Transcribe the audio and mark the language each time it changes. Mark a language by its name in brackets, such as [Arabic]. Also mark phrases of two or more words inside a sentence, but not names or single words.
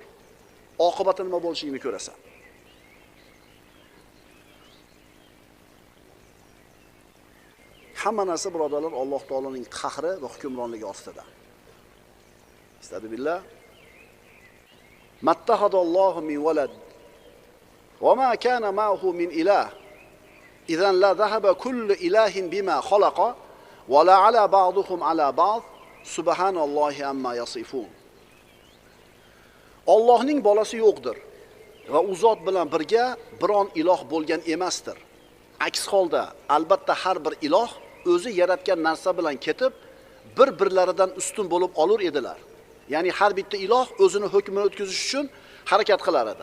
[Uzbek] Oqibati nima bo'lishini ko'rasan. Hamma narsa birodarlar Alloh taoloning qahri va hukmronligi ostida. [Arabic] Estağfirullah. ما اتخذ الله من ولد وما كان معه من إله. إذا لذهب كل إله بما خلق ولعلا بعضهم على بعض. سبحان الله عما يصفون. [Uzbek] Allohning bolasi yo'qdir va u zot bilan birga biron iloh bo'lgan emasdir. Aks holda albatta har bir iloh o'zi yaratgan narsa bilan ketib bir-birlaridan ustun bo'lib olur edilar. Ya'ni har bitta iloh o'zini hukmini o'tkazish uchun harakat qilar edi.